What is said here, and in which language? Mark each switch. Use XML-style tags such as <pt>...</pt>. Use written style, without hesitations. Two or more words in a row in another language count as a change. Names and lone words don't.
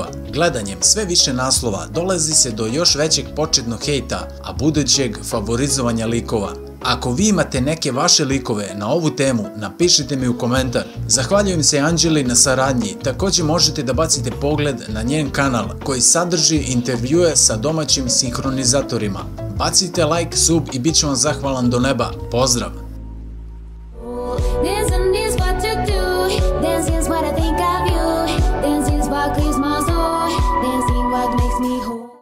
<sr>Gledanjem sve više naslova dolazi se do još većeg početnog hejta, a budućeg favorizovanja likova. Ako vi imate neke vaše likove na ovu temu, napišite mi u komentar. Zahvaljujem se Anđeli na saradnji, također možete da bacite pogled na njen kanal koji sadrži intervjue sa domaćim sinhronizatorima. Bacite like, sub i bit ću vam zahvalan do neba. Pozdrav!</sr> <en>Dancing's what I think of you. Dancing's what clears my soul. Dancing what makes me whole.</en>